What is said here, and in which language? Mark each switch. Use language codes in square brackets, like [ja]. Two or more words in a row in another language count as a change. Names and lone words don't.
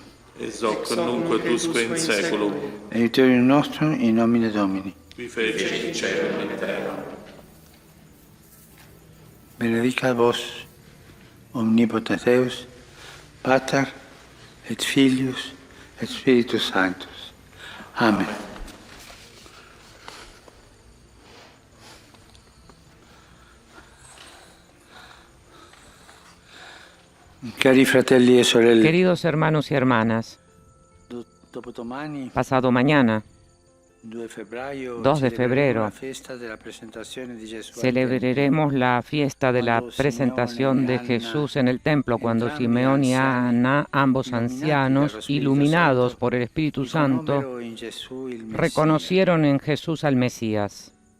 [la] Et hoc nunc et usque in saeculum. Aiuterium nostrum in nomine Domini. Qui fecit caelum et terra. Benedicat vos, omnipotens Deus, Pater et Filius et Spiritus Sanctus. Amen. [it] Cari fratelli e sorelle, [es] Queridos hermanos y hermanas, [it] dopodomani, [es] pasado mañana, 2 2 de febrero, celebraremos la fiesta de la presentación de Jesús en el templo, cuando Simeón y Ana, ambos ancianos, iluminados por el Espíritu Santo, reconocieron en Jesús al Mesías.